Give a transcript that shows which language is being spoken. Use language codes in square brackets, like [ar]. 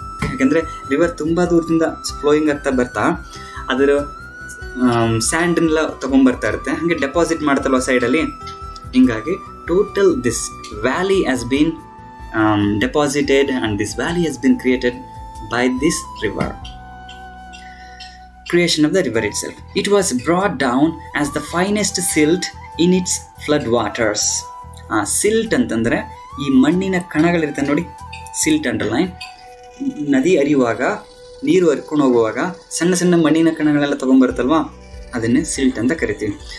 [kn] ಯಾಕಂದರೆ ರಿವರ್ ತುಂಬ ದೂರದಿಂದ ಫ್ಲೋಯಿಂಗ್ ಆಗ್ತಾ ಬರ್ತಾ ಅದರ ಸ್ಯಾಂಡನ್ನೆಲ್ಲ ತೊಗೊಂಬರ್ತಾ ಇರುತ್ತೆ, ಹಾಗೆ ಡೆಪಾಸಿಟ್ ಮಾಡ್ತಲ್ವ ಸೈಡಲ್ಲಿ. [en] ಹಿಂಗಾಗಿ total this valley has been deposited and this valley has been created by this river. Creation of the river itself. It was brought down as the finest silt in its flood waters. [kn] Silt ಅಂತಂದರೆ ಈ ಮಣ್ಣಿನ ಕಣಗಳಿರುತ್ತೆ ನೋಡಿ, silt underline. ನದಿ ಹರಿಯುವಾಗ, ನೀರು ಹರ್ಕೊಂಡು ಹೋಗುವಾಗ ಸಣ್ಣ ಸಣ್ಣ ಮಣ್ಣಿನ ಕಣಗಳೆಲ್ಲ ತೊಗೊಂಬರುತ್ತಲ್ವ, ಅದನ್ನೇ ಸಿಲ್ಟ್ ಅಂತ ಕರಿತೀವಿ.